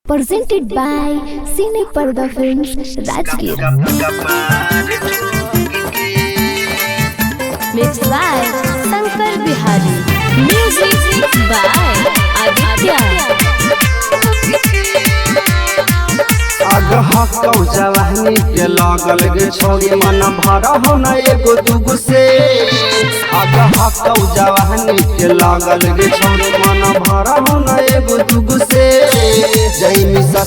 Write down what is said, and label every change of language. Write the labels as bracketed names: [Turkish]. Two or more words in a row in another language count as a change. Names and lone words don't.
[English] presented by Cine Parda Films, Rajgir. Mixed by Shankar Bihari. Music by Aditya. [Magahi] हकौ जवानी के लागल गे छोड़ी मन भरा हो न एगो दुगो से हकौ जवानी के लागल गे छोड़ी मन भरा हो न एगो दुगो से जैमी